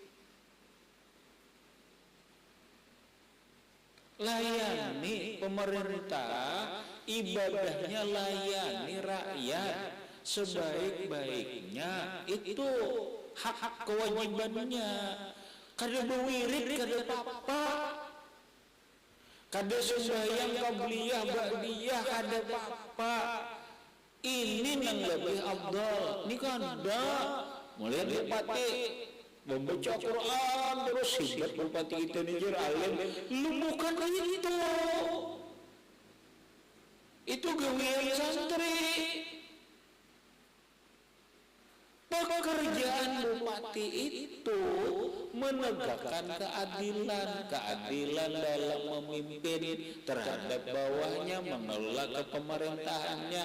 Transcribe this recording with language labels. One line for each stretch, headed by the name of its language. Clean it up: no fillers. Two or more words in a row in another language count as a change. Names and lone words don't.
Indonesian: Layani pemerintah, ibadahnya layani rakyat sebaik-baiknya. Itu hak-hak kewajibannya.
Banjar: Kada bewirid, kada apa-apa. Kada sembahyang
Arabic: قبلية بعدية,
Banjar: kada apa-apa.
Indonesian: Ini yang lebih afdal. Ini kada. Melihat bupati membaca Quran terus hibat bupati kita Niger alim. Lu bukan itu. Itu gawean santri. Pekerjaan bupati itu menegakkan keadilan dalam memimpin terhadap bawahnya, mengelola kepemerintahannya.